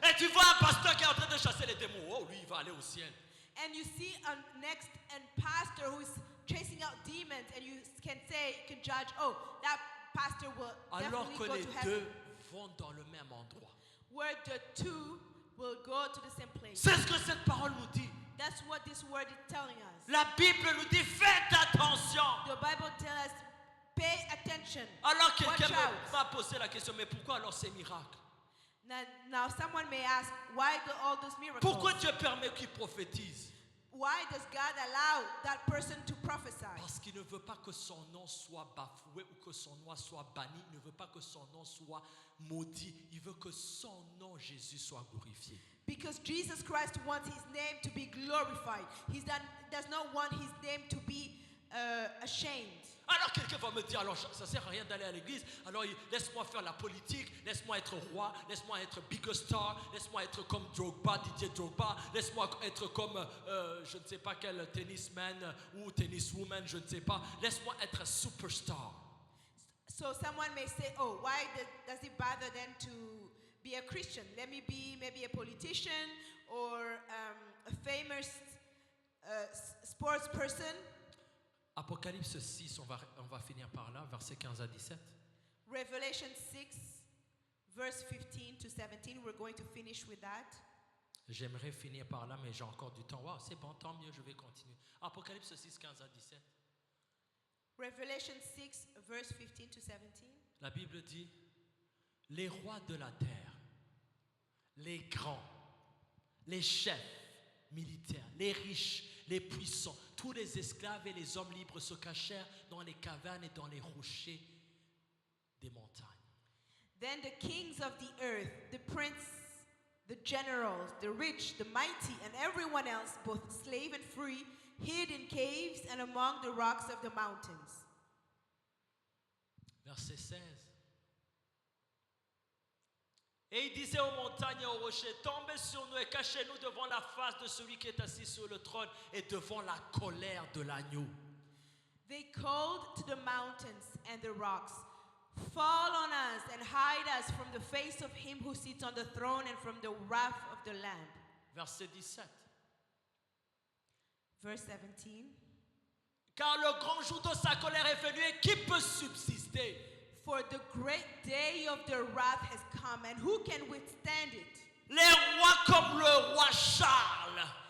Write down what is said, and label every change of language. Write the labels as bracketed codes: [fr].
[fr] Et tu vois un pasteur qui est en train de chasser les démons. Oh, lui, il va aller au ciel. [en] And you see a next pastor who is chasing out demons, and you can judge, oh, that pastor will [fr] Alors [en] definitely [fr] que [en] go [fr] les [en] to heaven. [fr] deux vont dans le même endroit. [en] Where the two will go to the same place. [fr] C'est ce que cette parole nous dit. [en] That's what this word is telling us. [fr] La Bible nous dit, faites attention. [en] The Bible tells us, pay attention. [fr] Alors quelqu'un [en] Watch out. [fr] va poser la question, mais pourquoi alors ces miracles? [en] Now someone may ask, why all those miracles? [fr] Pourquoi Dieu permet qu'ils prophétisent? [en] Why does God allow that person to prophesy? [fr] Parce qu'il ne veut pas que son nom soit bafoué ou que son nom soit banni. Il ne veut pas que son nom soit maudit. Il veut que son nom, Jésus, soit glorifié. [en] Because Jesus Christ wants His name to be glorified. He does not want His name to be ashamed. [fr] Alors quelqu'un va me dire, alors ça ne sert à rien d'aller à l'église, alors laisse-moi faire la politique, laisse-moi être roi, laisse-moi être big star, laisse-moi être comme Drogba, Didier Drogba, laisse-moi être comme je ne sais pas quel tennisman ou tenniswoman, je ne sais pas, laisse-moi être un superstar. [en] So someone may say, oh, why does it bother then to be a Christian? Let me be maybe a politician or a famous sports person. [fr] Apocalypse 6, on va finir par là, versets 15 à 17. [en] Revelation 6, verse 15 to 17, we're going to finish with that. [fr] J'aimerais finir par là, mais j'ai encore du temps. Wow, c'est bon, tant mieux, je vais continuer. Apocalypse 6, 15 à 17. [en] Revelation 6, verse 15 to 17. [fr] La Bible dit, les rois de la terre, les grands, les chefs militaires, les riches, les puissants, tous les esclaves et les hommes libres se cachèrent dans les cavernes et dans les rochers des montagnes. [en] Then the kings of the earth, the princes, the generals, the rich, the mighty, and everyone else, both slave and free, hid in caves and among the rocks of the mountains. [fr] Verset 16. Et il disait aux montagnes et aux rochers, tombez sur nous et cachez-nous devant la face de celui qui est assis sur le trône et devant la colère de l'agneau. [en] They called to the mountains and the rocks, fall on us and hide us from the face of him who sits on the throne and from the wrath of the Lamb. [fr] Verset 17. [en] Verse 17. [fr] Car le grand jour de sa colère est venu et qui peut subsister? [en] For the great day of their wrath has come, and who can withstand it? [fr] Les rois comme le roi Charles